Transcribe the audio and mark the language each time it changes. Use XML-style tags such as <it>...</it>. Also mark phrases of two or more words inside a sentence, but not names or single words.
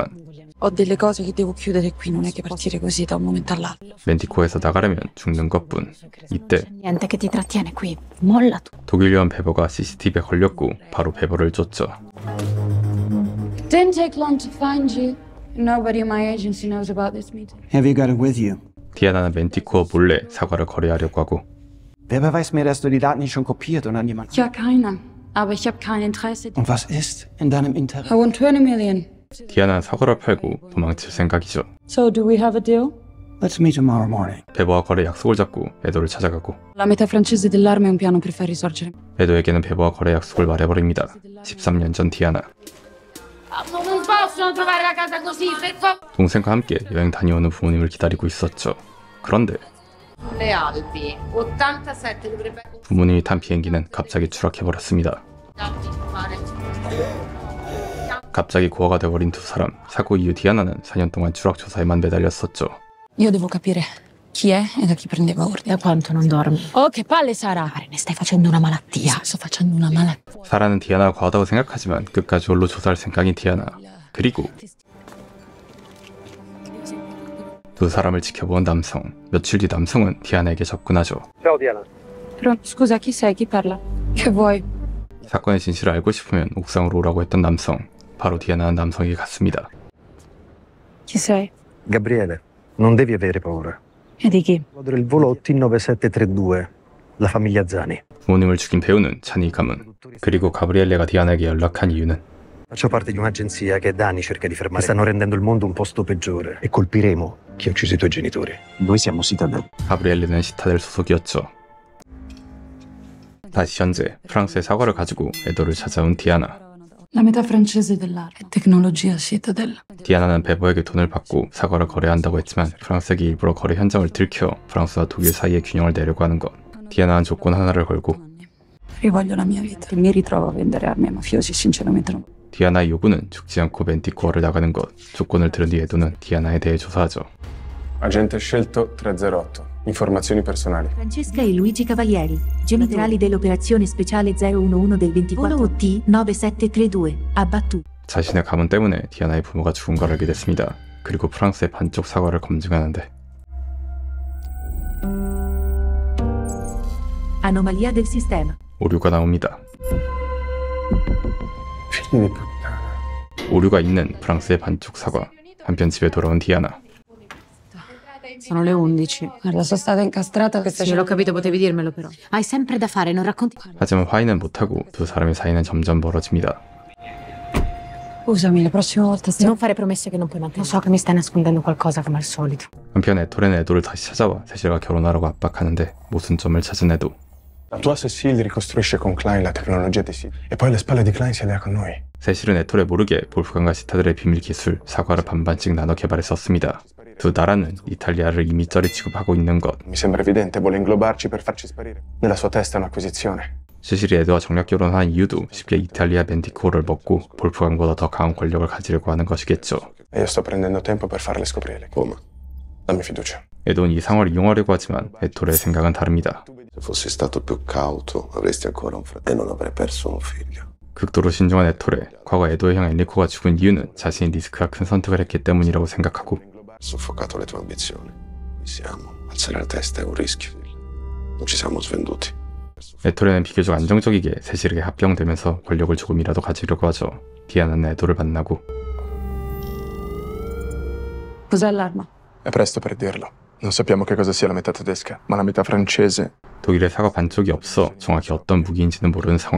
<it>Ho delle cose che devo chiudere qui, non è che partire così da un momento all'altro.</it> <ko>멘티코에서 나가려면 죽는 것뿐. 이때</ko> <it>Niente che ti trattiene qui. Molla tu.</it> <ko>독일 요원 베버가 CCTV에 걸렸고 바로 베버를 쫓죠.</ko> <en>Didn't take long to find you. Nobody in my agency knows about this meeting. Have you got it with you?</en> <ko>디아나는 멘티코어 몰래 사과를 거래하려고 ha고</ko> <de>Wer beweist mir, dass du die Daten nicht schon kopiert und an jemanden... Ja, keiner. Aber ich habe kein Interesse. Und was ist in deinem Interesse?</de> <en>I want 20 million.</en> <ko>디아나는 사과를 팔고 도망칠 생각이죠.</ko> <en>So do we have a deal? Let's meet tomorrow morning.</en> <ko>베버와 거래 약속을 잡고 에도를 찾아가고</ko> <it>La metà francese dell'arma è un piano per far risorgere.</it> <ko>에도에게는 베버와 거래 약속을 말해버립니다. 13년 전 디아나.</ko> <it>Non possono trovare la casa così, per favore.</it> <ko>동생과 함께 여행 다녀오는 부모님을 기다리고 있었죠. 그런데</ko> <it>Le Alpi. 87 dovrebbe</it> <ko>부모님이 탄 비행기는 갑자기 추락해버렸습니다. 갑자기 고아가 돼버린 두 사람. 사고 이후 디아나는 4년 동안 추락 조사에만 매달렸었죠.</ko> <it>Io devo capire chi è e da chi prendeva ordini. Da quanto non dormi? Oh, che palle, Sara! Ne stai facendo una malattia. Sto facendo una malattia.</it> <ko>사라는 디아나가 과하다고 생각하지만 끝까지 홀로 조사할 생각인 디아나. 그리고 두 사람을 지켜본 남성. 며칠 뒤 남성은 디아나에게 접근하죠.</ko> <it>Pronto, scusa, chi sei? Chi parla? Che vuoi?</it> <ko>사건의 진실을 알고 싶으면 옥상으로 오라고 했던 남성. 바로 디아나는 남성에게 갔습니다.</ko> <it>Chi sei? Gabriele, non devi avere paura. E di chi? Il volo T9732, la famiglia Zani.</it> <ko>부모님을 죽인 배우는 찬이 가문. 그리고 가브리엘레가 디아나에게 연락한 이유는</ko> <it>Faccio parte di un'agenzia che da anni cerca di fermare. Stanno rendendo il mondo un posto peggiore. E colpiremo chi ha ucciso i tuoi genitori. Noi siamo Citadel.</it> <ko>가브리엘레는 시타델 소속이었죠. 다시 현재 프랑스의 사과를 가지고 에도를 찾아온 디아나.</ko> <it>La metà francese dell'arma è tecnologia Citadel.</it> <ko>디아나는 베버에게 돈을 받고 사과를 거래한다고 했지만 프랑스에게 일부러 거래 현장을 들켜 프랑스와 독일 사이의 균형을 내려고 하는 것. 디아나는 조건 하나를 걸고</ko> <it>Rivoglio la mia vita. Mi ritrovo a vendere armi ai mafiosi, sinceramente non.</it> <ko>디아나의 요구는 죽지 않고 멘티코어를 나가는 것. 조건을 들은 뒤 에도는 디아나에 대해 조사하죠.</ko> <it>Agente scelto 308. Informazioni personali. Francesca e Luigi Cavalieri, generali dell'operazione speciale 011 del 24 OT 9732, abbattuto.</it> <ko>자신의 가문 때문에 디아나의 부모가 죽은 걸 알게 됐습니다. 그리고 프랑스의 반쪽 사과를 검증하는데</ko> <it>Anomalia del sistema.</it> <ko>오류가 나옵니다.</ko> <it>Figli di puttana.</it> <ko>오류가 있는 프랑스의 반쪽 사과. 한편 집에 돌아온 디아나.</ko> <it>Sono le 11. Guarda, sono stata incastrata questa Sì, l'ho capito, potevi dirmelo però. Hai sempre da fare, non racconti.</it> <ko>하지만 화해는 못하고 두 사람의 사이는 점점 멀어집니다.</ko> <it>Scusami, la prossima volta Non fare promesse che non puoi mantenere. Lo so che mi stai nascondendo qualcosa come al solito.</it> <ko>한편 에토레는 에도를 다시 찾아와 세실과 결혼하라고 압박하는데 모순점을 찾은 에도.</ko> <it>La tua Cecile ricostruisce con Klein la tecnologia di Sid. E poi alle spalle di Klein si allea con noi.</it> <ko>세실은 에토레 모르게 볼프강과 시타들의 비밀 기술 사과를 반반씩 나눠 개발했었습니다. 두 나라는 이탈리아를 이미 쩌리 취급하고 있는 것.</ko> <it>Mi sembra evidente, vuole inglobarci per farci sparire. Nella sua testa è un'acquisizione.</it> <ko>시실이 에도와 정략 결혼한 이유도 쉽게 이탈리아 멘티코어를 먹고 볼프강보다 더 강한 권력을 가지려고 하는 것이겠죠.</ko> <it>E io sto prendendo tempo per farle scoprire. Come? Dammi fiducia.</it> <ko>에도는 이 상황을 이용하려고 하지만 에토레의 생각은 다릅니다.</ko> <it>Se fossi stato più cauto, avresti ancora un fratello e non avrei perso un figlio.</it> <ko>극도로 신중한 에토레. 과거 에도의 형 엔리코가 죽은 이유는 자신이 리스크가 큰 선택을 했기 때문이라고 생각하고</ko> <it>Soffocato le tue ambizioni. Qui siamo. Alzare la testa è un rischio. Non ci siamo svenduti.</it> <ko>에토레는 비교적 안정적이게 세실에게 합병되면서 권력을 조금이라도 가지려고 하죠. 디아나는 에도를 만나고</ko> <it>Cos'è l'arma? È presto per dirlo. Non sappiamo che cosa sia la metà tedesca, ma la metà francese.</it> <ko>독일의 사과 반쪽이 없어 정확히 어떤 무기인지는 모르는 상황.</ko>